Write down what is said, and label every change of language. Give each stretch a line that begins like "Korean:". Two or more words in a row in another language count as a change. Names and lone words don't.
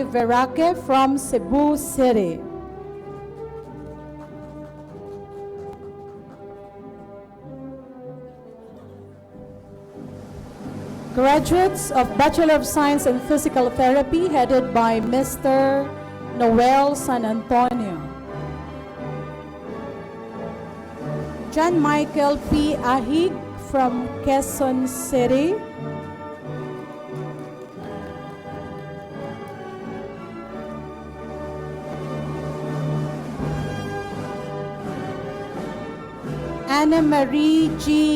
English: Veraque from Cebu City. Graduates of Bachelor of Science in Physical Therapy headed by Mr. Noel San Antonio. John Michael P. Ahig from Quezon City. Ana Marie G.